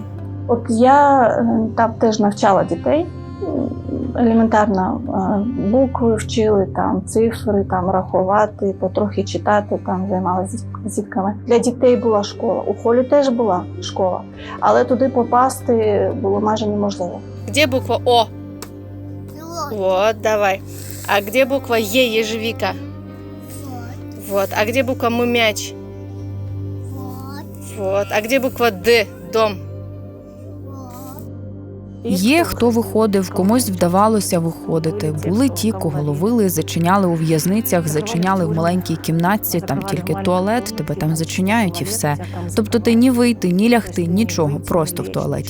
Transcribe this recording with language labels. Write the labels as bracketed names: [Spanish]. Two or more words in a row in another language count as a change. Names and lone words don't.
[Ukrainian] От я там теж навчала дітей. Елементарно букви вчили, там цифри, там рахувати, потрохи читати, там займалися з дітками. Для дітей була школа. У Холі теж була школа, але туди попасти було майже неможливо. [Russian] Где буква О? Вот, давай. А где буква Е, ежевика? Вот. А где буква М, мяч? Вот. А где буква Д, дом? [Ukrainian] Є, хто виходив, комусь вдавалося виходити. Були ті, кого ловили, зачиняли у в'язницях, зачиняли в маленькій кімнатці, там тільки туалет, тебе там зачиняють і все. Тобто ти ні вийти, ні лягти, нічого, просто в туалеті.